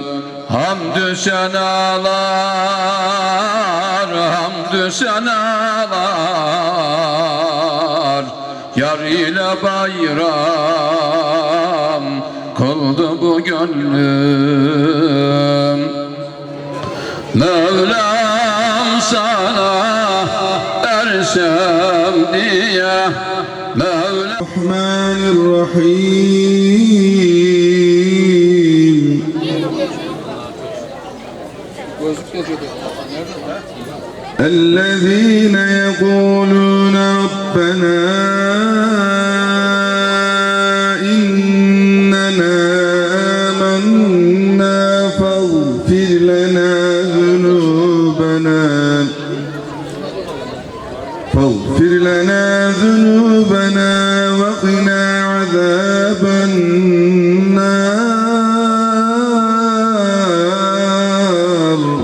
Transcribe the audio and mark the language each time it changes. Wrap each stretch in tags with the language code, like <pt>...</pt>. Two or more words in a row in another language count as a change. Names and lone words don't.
<tr>Hamdü senalar, hamdü senalar, yar ile bayram kıldı bu gönlüm. Mevlam sana ersem diye, Mevlam</tr> <ar>Rahmanirrahim. الذين يقولون ربنا إننا آمنا فاغفر لنا ذنوبنا وقنا عذاب النار.</ar>